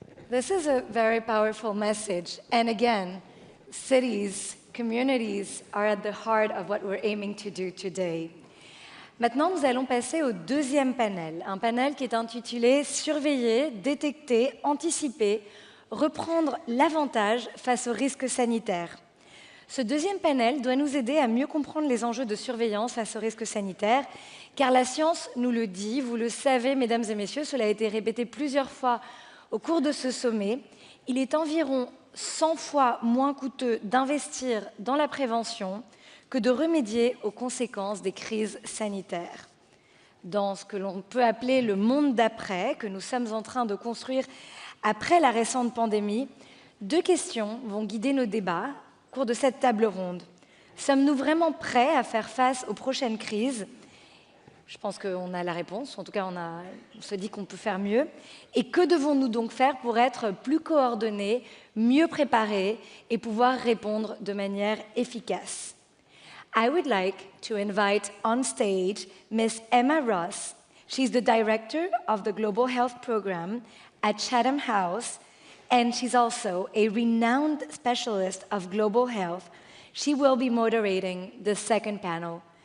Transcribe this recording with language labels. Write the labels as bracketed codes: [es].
[en] This is a very powerful message. And again, cities, communities are at the heart of what we're aiming to do today. [fr] Maintenant, nous allons passer au deuxième panel, un panel qui est intitulé « Surveiller, détecter, anticiper, reprendre l'avantage face aux risques sanitaires ». Ce deuxième panel doit nous aider à mieux comprendre les enjeux de surveillance face aux risques sanitaires, car la science nous le dit, vous le savez, mesdames et messieurs, cela a été répété plusieurs fois au cours de ce sommet, il est environ 100 fois moins coûteux d'investir dans la prévention que de remédier aux conséquences des crises sanitaires. Dans ce que l'on peut appeler le monde d'après, que nous sommes en train de construire après la récente pandémie, 2 questions vont guider nos débats au cours de cette table ronde. Sommes-nous vraiment prêts à faire face aux prochaines crises? Je pense qu'on a la réponse, en tout cas on se dit qu'on peut faire mieux. Et que devons-nous donc faire pour être plus coordonnés, mieux préparés et pouvoir répondre de manière efficace? [en] I would like to invite on stage Ms. Emma Ross. She's the director of the Global Health Program at Chatham House, and she's also a renowned specialist of global health. She will be moderating the second panel.